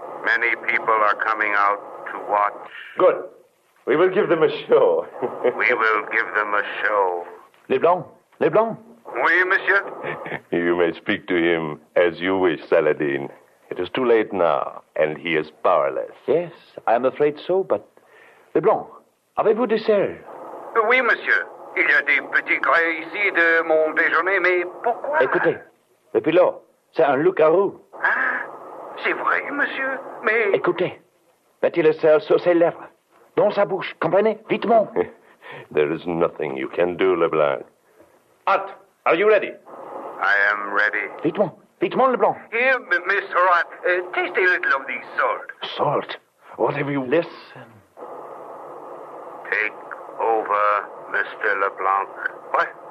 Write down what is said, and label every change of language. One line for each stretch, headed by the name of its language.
English: Many people are coming out to watch. Good. We will give them a show. We will give them a show. Leblanc. Leblanc. Oui, monsieur? You may speak to him as you wish, Saladin. It is too late now, and he is powerless. Yes, I am afraid so, but...
French: Leblanc, avez-vous des selles? Oui, monsieur. Il y a des petits grains ici de mon déjeuner, mais pourquoi? Écoutez, le pilote, c'est un loup-garou. Hein? C'est vrai, monsieur, mais... Écoutez, mettez le sel sur ses lèvres, dans sa bouche, comprenez? Vitement.
English: There is nothing you can do, Leblanc. Hot, are you ready? I am ready.
French: Vitement, vitement, Leblanc.
English: Here, Mr. Hart, taste a little of the salt. Salt? What have you... Listen. Take over, Mr. LeBlanc. What?